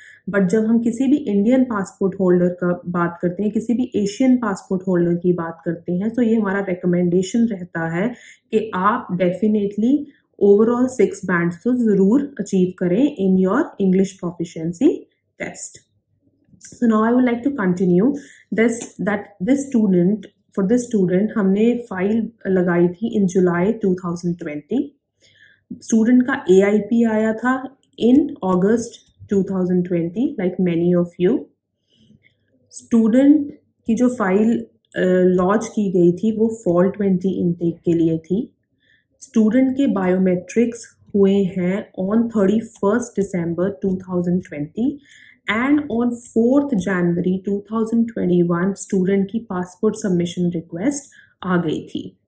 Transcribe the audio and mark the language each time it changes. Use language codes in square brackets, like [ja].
[hi] But जब हम किसी भी इंडियन पासपोर्ट होल्डर का बात करते हैं, किसी भी एशियन पासपोर्ट होल्डर की बात करते हैं, तो ये हमारा रिकमेंडेशन रहता है कि आप डेफिनेटली ओवरऑल 6 बैंड्स तो ज़रूर अचीव करें [en] In your English proficiency test. So now I would like to continue this student, for this student [hi] हमने फाइल लगाई थी [en] In July 2020। [hi] स्टूडेंट का AIP आया था इन अगस्त 2020, [en] like many of you। [hi] Student की जो फाइल लॉन्च की गई थी वो फॉल 20 इनटेक के लिए थी। स्टूडेंट के बायोमेट्रिक्स हुए हैं [en] on 31 December 2020 and on 4th January 2021 [hi] student की पासपोर्ट सबमिशन रिक्वेस्ट आ गई थी।